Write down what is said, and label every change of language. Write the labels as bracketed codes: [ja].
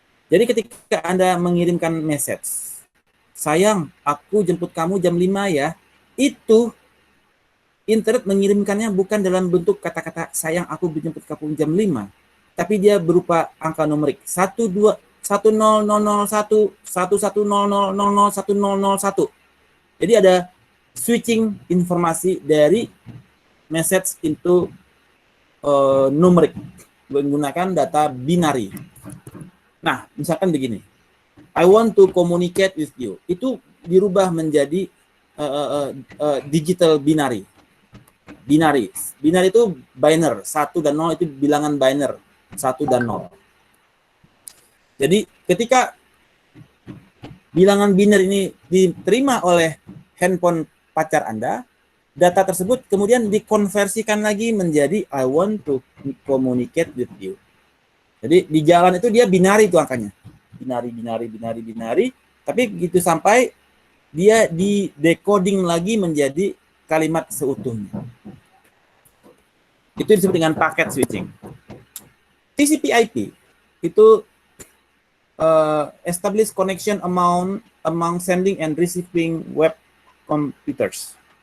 [id] Jadi ketika Anda mengirimkan message, sayang, aku jemput kamu jam 5 ya, itu internet mengirimkannya bukan dalam bentuk kata-kata sayang, aku jemput kamu jam 5, tapi dia berupa angka numerik 12 1001 1100001001. Jadi ada switching informasi dari message into numerik menggunakan data binary. Nah, misalkan begini, [en] I want to communicate with you. [id] Itu dirubah menjadi digital binary. Binary itu binary, 1 dan 0 itu bilangan binary, 1 dan 0. Jadi ketika bilangan binary ini diterima oleh handphone pacar Anda, data tersebut kemudian dikonversikan lagi menjadi [en] I want to communicate with you. [id] Jadi di jalan itu dia binary itu angkanya. Binary. Tapi begitu sampai dia di decoding lagi menjadi kalimat seutuhnya. Itu disebut dengan packet switching. [en] TCP/IP [id] itu [en] establish connection among sending and receiving web computers.